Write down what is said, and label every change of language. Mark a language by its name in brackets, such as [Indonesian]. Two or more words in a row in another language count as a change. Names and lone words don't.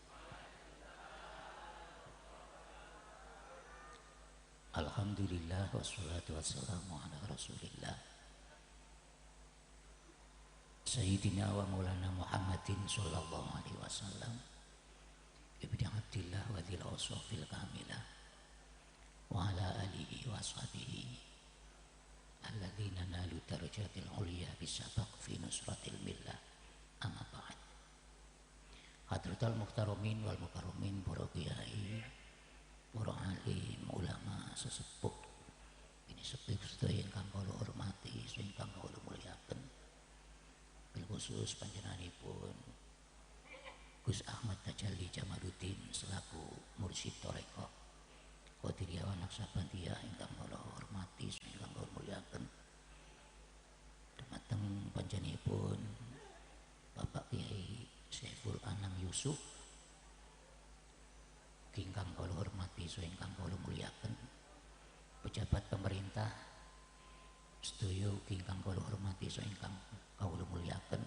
[Arabic] الحمد لله والصلاة والسلام على رسول الله سيدنا ومولانا محمد صلى الله عليه وسلم ابن عبد الله وذي الأوصاف الكاملة وعلى آله وصحبه الذين نالوا الدرجات العليا بالسبق في نصرة الملة أما بعد. حضرات المحترمين والمكرمين, [Javanese] para kiai, para alim, ulama, sesepuh ini sepuh sedaya ingkang kula hormati, ingkang kula mulyaken, [Arabic] بالخصوص [Javanese] panjenenganipun Gus Ahmad Tajalli Jamaluddin selaku mursyid tarekah Qadiriyah wa Naqsabandiyah ingkang kula hormati, ingkang kula mulyaken. Dumateng panjenenganipun Bapak Kiai Saiful Anam Yusuf ingkang kula hormati, ingkang kula mulyaken. Pejabat pemerintah sedaya ingkang kula hormati, ingkang kula mulyaken.